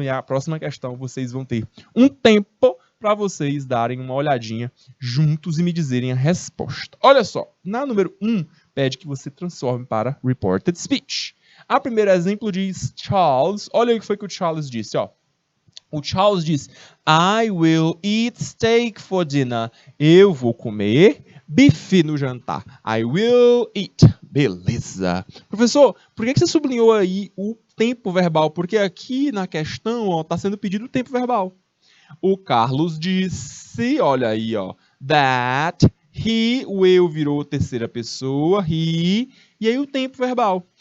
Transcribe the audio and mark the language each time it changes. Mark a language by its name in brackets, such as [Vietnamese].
[Portuguese] E a próxima questão vocês vão ter um tempo para vocês darem uma olhadinha juntos e me dizerem a resposta. Olha só, na número 1, pede que você transforme para reported speech. A primeiro exemplo diz Charles. Olha o que foi que o Charles disse, ó. [English] O Charles diz, I will eat steak for dinner. [Portuguese] Eu vou comer bife no jantar. I will eat. Beleza. Professor, por que você sublinhou aí o tempo verbal? Porque aqui na questão está sendo pedido o tempo verbal. O Carlos disse, olha aí, ó, that he, o eu virou terceira pessoa, he, e aí o tempo verbal.